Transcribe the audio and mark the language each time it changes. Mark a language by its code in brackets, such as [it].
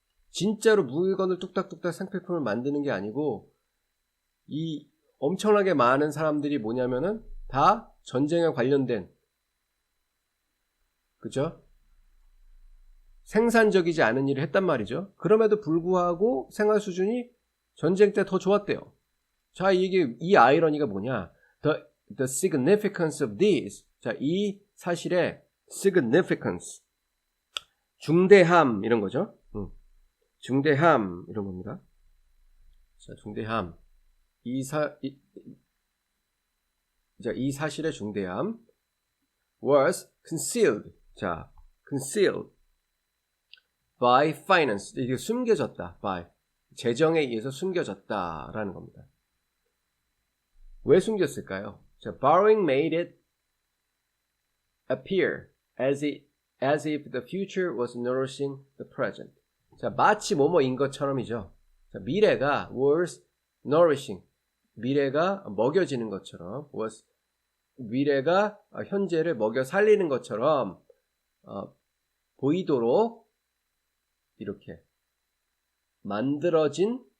[ko] 진짜로 물건을 뚝딱뚝딱 생필품을 만드는 게 아니고 이 엄청나게 많은 사람들이 뭐냐면은 다 전쟁에 관련된, 그죠? 생산적이지 않은 일을 했단 말이죠. 그럼에도 불구하고 생활 수준이 전쟁 때 더 좋았대요. 자, 이 아이러니가 뭐냐? [en] The significance of this. [ko] 자, 이 사실의 significance. 중대함 이런 거죠. 중대함 이런 겁니다. 자, 중대함. 이 사실의 중대함 [en] was concealed. [ko] 자, [en] concealed by finance. [ko] 이게 숨겨졌다. by 재정에 의해서 숨겨졌다라는 겁니다. 왜 숨겼을까요? [en] 자, borrowing made it appear as if the future was nourishing the present. [ko] 자, 마치 뭐뭐인 것처럼이죠. 자, 미래가 [en] was nourishing. [ko] 미래가 먹여지는 것처럼, 미래가 현재를 먹여 살리는 것처럼 보이도록 이렇게 만들어진